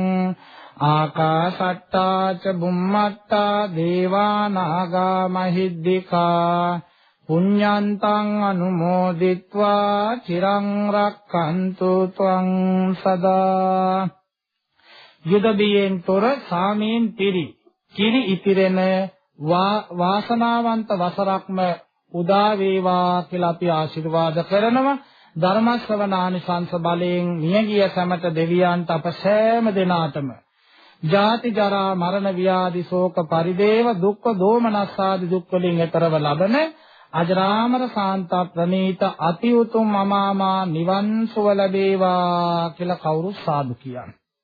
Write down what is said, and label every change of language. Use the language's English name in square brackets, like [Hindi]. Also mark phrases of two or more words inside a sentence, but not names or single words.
[Pali] ආකාසට්ටා ච බුම්මට්ටා දේවා නාග මහිද්దికා පුඤ්ඤන්තං අනුමෝදිත්වා චිරං රක්ඛන්තු ත්වං සදා. [Sinhala] යුදබියෙන් තොර සාමීන් කිරි ඉතිරෙන වාසනාවන්ත වසරක්ම උදා වේවා කියලා අපි ආශිර්වාද කරනවා. ධර්ම ශ්‍රවණානිසංස බලයෙන් මියගිය සමත දෙවියන්ට අප සෑම දිනාටම ජාති ජරා මරණ ව්‍යාධි ශෝක පරිදේව දුක්ඛ දෝමනස්සාදි දුක් වලින් එතරව ලබන අජරාමර සාන්ත ප්‍රණීත අති උතුම් අමාමා නිවන් සුව ලැබේවා කියලා කවුරු සාදු කියන්නේ.